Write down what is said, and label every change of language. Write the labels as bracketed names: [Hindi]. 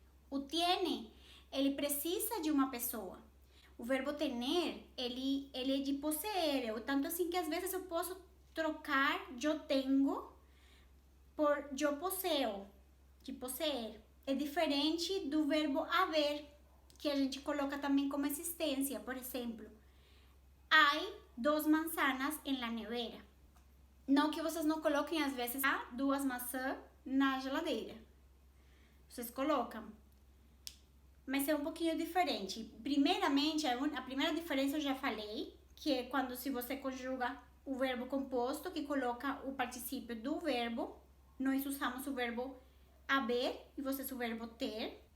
[Portuguese] O tiene, ele precisa de uma pessoa. O verbo tener, ele é de possuir. Tanto assim que às vezes eu posso trocar yo tengo por yo poseo, de possuir. É diferente do verbo haver, que a gente coloca também como existência. Por exemplo, [Spanish] hay 2 manzanas en la nevera. [Portuguese] Não que vocês não coloquem, às vezes, há 2 maçãs na geladeira. Vocês colocam. Mas é um pouquinho diferente. Primeiramente, a primeira diferença eu já falei, que é quando se você conjuga o verbo composto, que coloca o particípio do verbo, nós usamos o verbo haber e vocês o verbo ter.